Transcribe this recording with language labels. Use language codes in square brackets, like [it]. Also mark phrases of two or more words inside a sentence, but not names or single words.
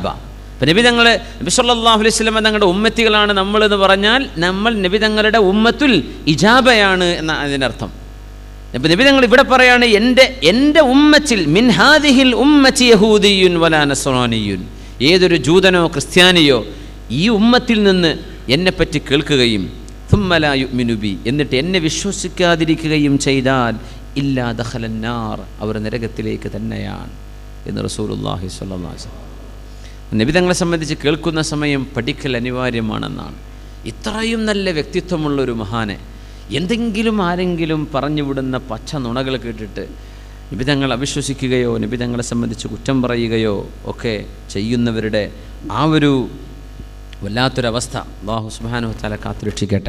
[ml] അപ്പം നബി [ar] صلى الله عليه وسلم [ml] തങ്ങളുടെ ഉമ്മത്തികളാണ് നമ്മളെന്ന് പറഞ്ഞാൽ നമ്മൾ നബി തങ്ങളുടെ [ar] أمة الإجابة [ml] എന്ന അതിനർത്ഥം. അപ്പം നബി തങ്ങൾ ഇവിടെ പറയാണ്, എൻ്റെ ഉമ്മത്തിൽ [ar] من هذه الأمة يهودي ولا نصراني, [ml] ഏതൊരു ജൂതനോ ക്രിസ്ത്യാനിയോ ഈ ഉമ്മത്തിൽ നിന്ന് എന്നെപ്പറ്റി കേൾക്കുകയും [ar] ثم لا يؤمن بي, [ml] എന്നിട്ട് എന്നെ വിശ്വസിക്കാതിരിക്കുകയും ചെയ്താൽ [ar] إلا دخل النار, [ml] അവർ നരകത്തിലേക്ക് തന്നെയാണ് എന്ന് [ar] رسول الله صلى الله عليه وسلم. [ml] നബി തങ്ങളെ സംബന്ധിച്ച് കേൾക്കുന്ന സമയം പഠിക്കൽ അനിവാര്യമാണെന്നാണ്. ഇത്രയും നല്ല വ്യക്തിത്വമുള്ളൊരു മഹാനെ എന്തെങ്കിലും ആരെങ്കിലും പറഞ്ഞു വിടുന്ന പച്ച നുണകൾ കേട്ടിട്ട് നബി തങ്ങൾ അവിശ്വസിക്കുകയോ നബി തങ്ങളെ സംബന്ധിച്ച് കുറ്റം പറയുകയോ ഒക്കെ ചെയ്യുന്നവരുടെ ആ ഒരു വല്ലാത്തൊരവസ്ഥ അല്ലാഹു [ar] سبحانه وتعالى [ml] കാത്തുരക്ഷിക്കട്ടെ.